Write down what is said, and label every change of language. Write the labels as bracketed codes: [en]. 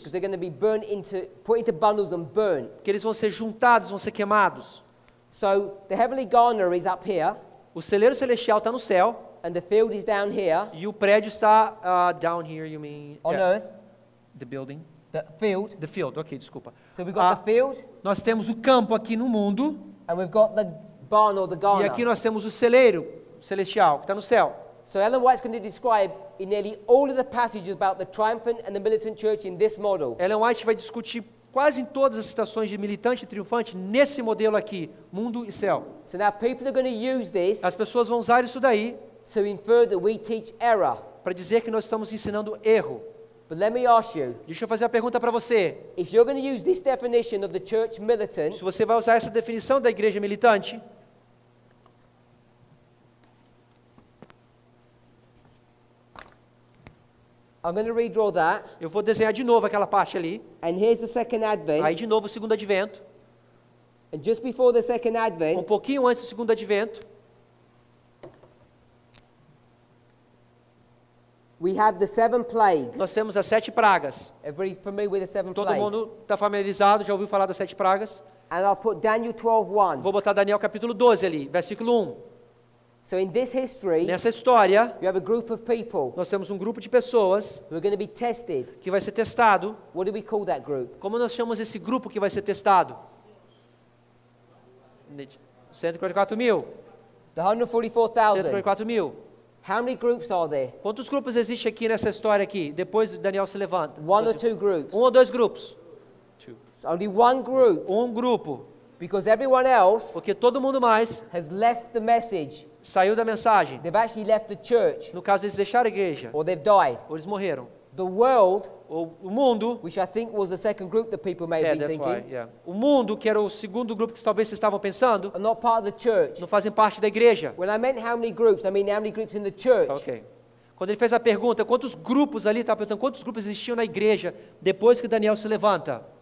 [en] Because they're going to be put into bundles and burned. [pt] Que eles vão ser juntados, vão ser queimados. [en] So the heavenly garner is up here, [pt] O celeiro celestial está no céu [en] and the field is down here [pt] e o prédio está [en] down here, you mean? on Yeah, earth. the building. The field. The field, ok, [pt] desculpa. [en] So we've got the field, [pt] Nós temos o campo aqui no mundo [en] and we've got the barn or the [pt] e aqui [en] garner. [pt] nós temos o celeiro celestial que está no céu. [en] So Ellen White's going to describe in nearly all of the passages about the triumphant and the militant church in this model. [pt] Ellen White vai discutir quase em todas as citações de militante e triunfante nesse modelo aqui, mundo e céu. [en] So now people are going to use this [pt] As pessoas vão usar isso daí [en] to infer that we teach error. [pt] para dizer que nós estamos ensinando erro. [en] But let me ask you, [pt] Deixa eu fazer a pergunta para você. [en] if you're going to use this definition of the church militant, [pt] Se você vai usar essa definição da igreja militante, [en] I'm going to redraw that, [pt] eu vou desenhar de novo aquela parte ali. [en] and here's the second advent, [pt] Aí de novo o segundo advento. [en] and just before the second advent, [pt] Um pouquinho antes do segundo advento, [en] we have the 7 plagues. [pt] nós temos as 7 pragas. [en] Everybody familiar with the 7 [pt] Todo [en] plagues? [pt] mundo está familiarizado, já ouviu falar das 7 pragas? [en] And I'll put Daniel 12:1. [pt] Vou botar Daniel capítulo 12 ali, versículo 1. [en] So in this history, [pt] Nessa história, [en] you have a group of people [pt] nós temos um grupo de pessoas [en] who are going to be tested. [pt] que vai ser testado. [en] What do we call that group? [pt] Como nós chamamos esse grupo que vai ser testado? 144 mil. [en] The 144,000. [pt] 144 mil. [en] How many groups are there? [pt] Quantos grupos existem aqui nessa história aqui? Depois Daniel se levanta. [en] One or two groups? [pt] Um ou dois grupos? [en] It's only one group, [pt] Um grupo. [en] because everyone else [pt] Porque todo mundo mais [en] has left the message. [pt] saiu da mensagem. [en] They've actually left the church, [pt] No caso, eles deixaram a igreja. [en] or they've died. [pt] Ou eles morreram. [en] The world, [pt] Ou o mundo. [en] which I think was the second group that people may have been That's why, thinking, yeah. [pt] O mundo, que era o segundo grupo que talvez vocês estavam pensando, [en] are not part of the church. [pt] não fazem parte da igreja. [en] When I meant how many groups, I mean how many groups in the church. Ok. [pt] Quando ele fez a pergunta, quantos grupos ali, estava perguntando quantos grupos existiam na igreja depois que Daniel se levanta?